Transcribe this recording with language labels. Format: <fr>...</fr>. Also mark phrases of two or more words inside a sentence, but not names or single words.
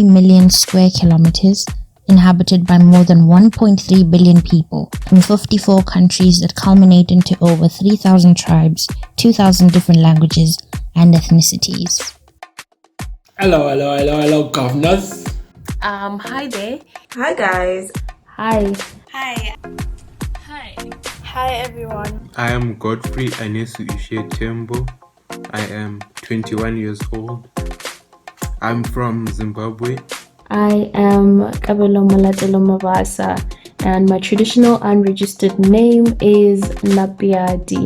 <en>million square kilometers, inhabited by more than 1.3 billion people from 54 countries that culminate into over 3,000 tribes, 2,000 different languages and ethnicities. Hello, governors. Hi there. Hi guys. Hi. Hi. Hi. Hi everyone. I am Godfrey Anesu Ishe Tembo. I am 21 years old. I'm from Zimbabwe. I am Kabelo Malatelo Mavasa, and my traditional unregistered name is Lapiadi.</en>